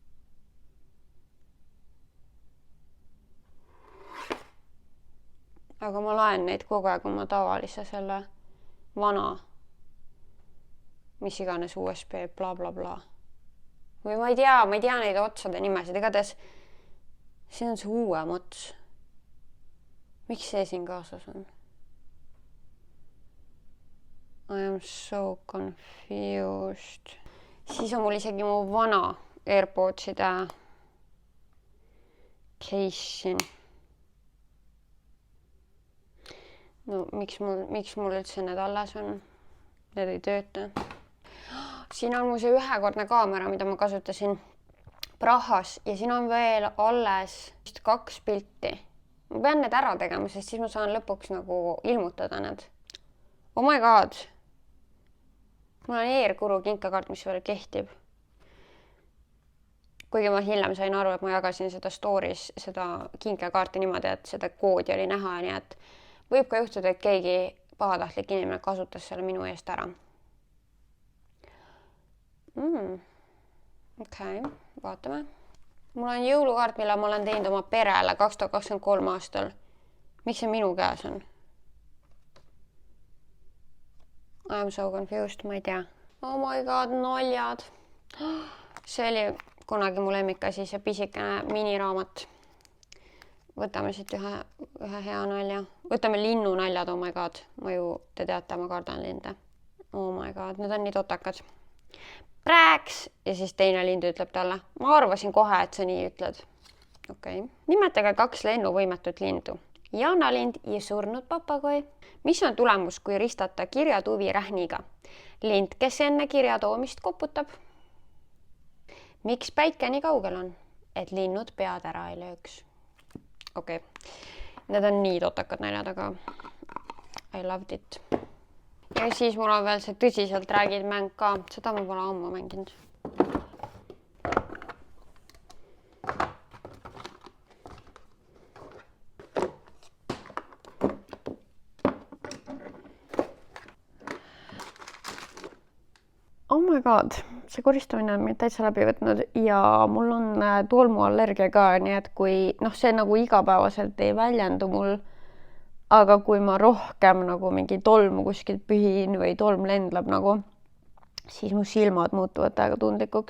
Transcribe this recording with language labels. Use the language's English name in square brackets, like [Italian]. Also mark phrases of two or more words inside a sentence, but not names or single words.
[Estonian] Aga ma laen neid kogu aeg oma tavalise selle vana, mis iganes USB bla bla bla. Või ma ei tea neid otsade nimesid, igatahes siin on see uuem ots. Miks see siin kaasas on? [English] I am so confused. [Estonian] Siis on mul isegi mu vana AirPodside case siin. No miks mul üldse need alles on? Need ei tööta. Siin on mu see ühekordne kaamera, mida ma kasutasin Prahas ja siin on veel alles 2 pilti. Ma pean need ära tegema, sest siis ma saan lõpuks nagu ilmutada need. [English] Oh my god! [Estonian] Mul on Airguru kinkekaart, mis veel kehtib. Kuigi ma hiljem sain aru, et ma jagasin seda stories, seda kinkekaarti niimoodi, et seda koodi oli näha, nii et võib ka juhtuda, et keegi pahatahtlik inimene kasutas selle minu eest ära. Okei, vaatame. Mul on jõulukaart, mille ma olen teinud oma perele 2023 aastal. Miks see minu käes on? [English] I am so confused, [Estonian] ma ei tea. [English] Oh my god, [Estonian] naljad. See oli kunagi mu lemmikasi, see pisikene miniraamat. Võtame siit ühe hea nalja. Võtame linnu naljad, [English] oh my god. [Estonian] Te teate, ma kardan linde. [English] Oh my god, [Estonian] need on nii totakad. Prääks! Ja siis teine lind ütleb talle. Ma arvasin kohe, et sa nii ütled. Okei. Nimetage 2 lennuvõimetut lindu. Jaanalind ja surnud papagoi. Mis on tulemus, kui ristata kirjatuvi rähniga? Lind, kes enne kirja toomist koputab? Miks päike nii kaugel on? Et linnud pead ära ei lööks. Okei. Need on nii totakad naljad, aga [English] I loved it. [Estonian] Ja siis mul on veel see tõsiselt räägid mäng ka. Seda ma pole ammu mänginud. Oh my god, see koristamine on mind täitsa läbi võtnud ja mul on tolmuallergia ka, nii et kui see nagu igapäevaselt ei väljendu mul, aga kui ma rohkem nagu mingi tolmu kuskilt pühin või tolm lendleb nagu, siis mu silmad muutuvad täiega tundlikuks.